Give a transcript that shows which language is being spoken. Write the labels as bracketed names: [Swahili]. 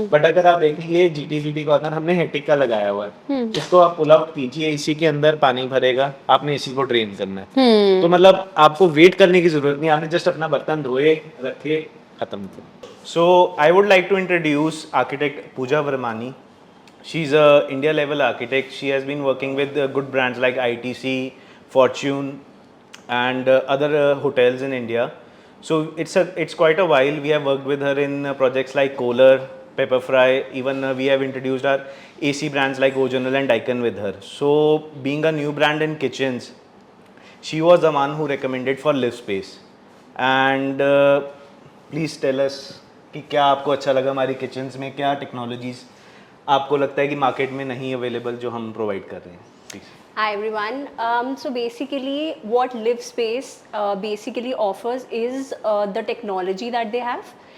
[Hindi] But अगर आप देखेंगे GTBT कॉर्नर हमने हेटिक का लगाया हुआ है। इसको आप पुल आउट कीजिए, इसी के अंदर पानी भरेगा, आपने इसी को ड्रेन करना है। तो मतलब आपको वेट करने की जरूरत नहीं, आपने जस्ट अपना बर्तन धोए रखे खत्म। [English] So I would like to introduce architect Pooja Varmani. She is a India level architect. She has been working with good brands like ITC, Fortune and other hotels in India. So it's quite a while. We have worked with her in projects like Kohler, Pepperfry, even we have introduced our AC brands like Ojonal and Daikin with her. So being a new brand in kitchens, she was the one who recommended for Live Space. And please tell us [Hindi] कि क्या आपको अच्छा लगा हमारी kitchens में, क्या technologies आपको लगता है कि मार्केट में नहीं अवेलेबल जो हम प्रोवाइड कर रहे हैं। [English] Please. Hi everyone. So basically, what Live Space basically offers is the technology that they have.